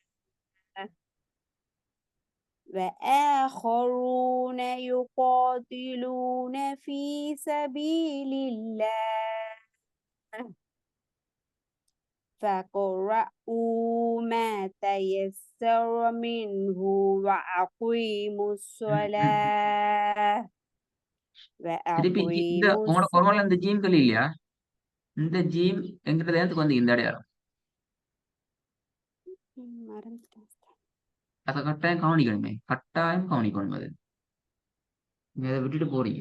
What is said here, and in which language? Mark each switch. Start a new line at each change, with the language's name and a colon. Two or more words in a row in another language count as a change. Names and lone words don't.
Arabic: وآخرون يقاتلون في سبيل الله فاقرؤوا ما تيسر منه وأقيموا الصلاة
Tamil: திருப்பி இந்த உங்களோட குரல்ல இந்த ஜீம்கள் இல்லையா? இந்த ஜீம் என்கிறது எனக்கு வந்து இந்த அடையாளம். அதை கட்டாயம் கவனிக்கணுமே. கட்டாயம் கவனிக்கணும். அது நீங்க அதை விட்டுட்டு போறீங்க.